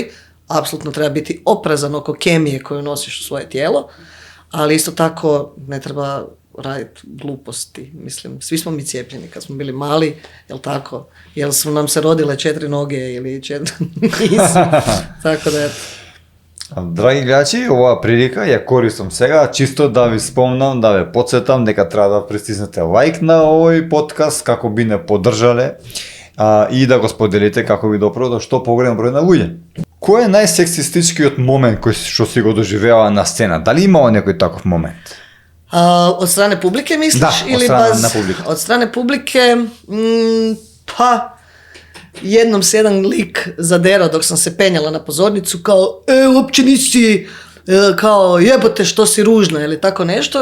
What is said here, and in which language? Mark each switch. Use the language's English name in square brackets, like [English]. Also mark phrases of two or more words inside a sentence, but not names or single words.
[Croatian] Apsolutno treba biti oprezan oko kemije koju nosiš u svoje tijelo, ali isto tako ne treba raditi gluposti. Mislim, svi smo mi cijepljeni kad smo bili mali, jel tako? Jel su nam se rodile 4 noge ili 4 nisu. Tako da je. [Macedonian] Драги гледачи, оваа прилика ја користам сега чисто да ви спомнам, да ве подсетам дека треба да притиснете лайк на овој подкаст како би не поддржале и да го споделите како би допро до што поголем број на луѓе. Кој е најсексистичкиот момент кој што си го доживеала на сцена? Дали имало некој таков момент? [Croatian] Od strane publike misliš? Da, od ili strane publike. Od strane publike, pa jednom se jedan lik zaderao dok sam se penjala na pozornicu kao, uopće nisi, kao jebote što si ružna ili tako nešto.